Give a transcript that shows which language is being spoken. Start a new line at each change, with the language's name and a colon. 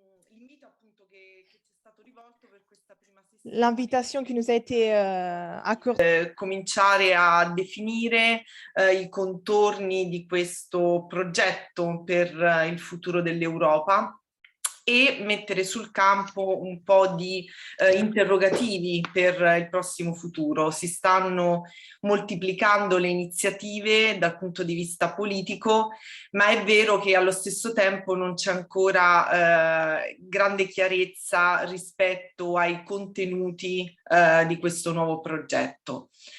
Italian: L'invito appunto che ci è stato rivolto per questa prima sessione.
French: L'invitation qui nous a été accordée.
Italian: Cominciare a definire i contorni di questo progetto per il futuro dell'Europa e mettere sul campo un po' di interrogativi per il prossimo futuro. Si stanno moltiplicando le iniziative dal punto di vista politico, ma è vero che allo stesso tempo non c'è ancora grande chiarezza rispetto ai contenuti di questo nuovo progetto.